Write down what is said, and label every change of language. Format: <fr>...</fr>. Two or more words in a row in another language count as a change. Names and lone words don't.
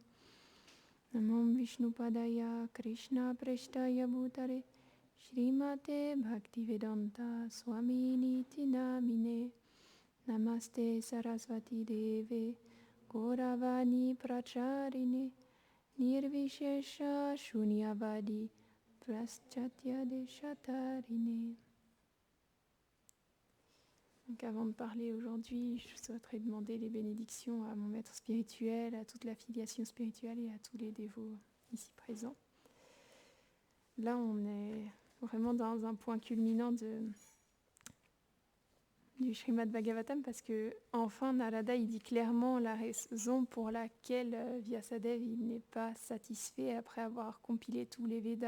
<sa>Namo Vishnupadaya, Krishna Preshtaya Bhutare, Shrimate Bhaktivedanta Swamini Namine. Namaste Sarasvati Deve Gauravani Pracharine Nirvishesha Shunyavadi Praschatya Deshatarine.</sa> <fr>Donc avant de parler aujourd'hui, je souhaiterais demander les bénédictions à mon maître spirituel, à toute l'affiliation spirituelle et à tous les dévots ici présents. Là, on est vraiment dans un point culminant du Srimad Bhagavatam parce que enfin Narada il dit clairement la raison pour laquelle Vyasadeva il n'est pas satisfait après avoir compilé tous les Védas.</fr>